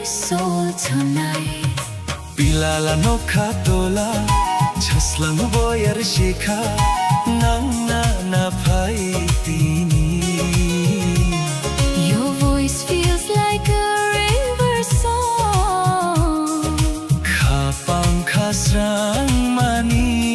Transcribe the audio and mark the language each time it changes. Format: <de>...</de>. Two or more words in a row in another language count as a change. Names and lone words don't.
<en>soul tonight.</en> <trk>Pilala no khatola chaslang boyar shikha nangna na tini.</trk> <en>Your voice feels like a river song.</en> <trk>Khapang khasrang mani.</trk>